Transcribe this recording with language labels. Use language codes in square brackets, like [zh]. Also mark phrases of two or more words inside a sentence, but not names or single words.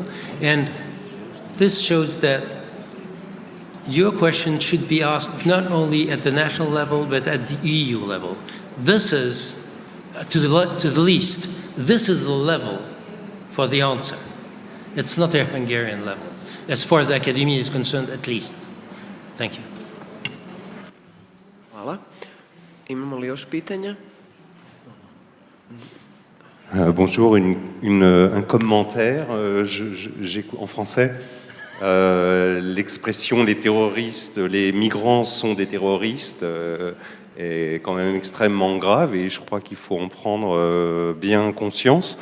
[en] And this shows that your question should be asked not only at the national level, but at the EU level. This is, to the least, this is the level for the answer. It's not a Hungarian level, as far as the academy is concerned, at least. Thank you. [hr] Hvala. Imamo li još pitanja? [fr] Bonjour, un commentaire en français. L'expression les terroristes, les migrants sont des terroristes est quand même extrêmement grave et je crois qu'il faut en prendre bien conscience.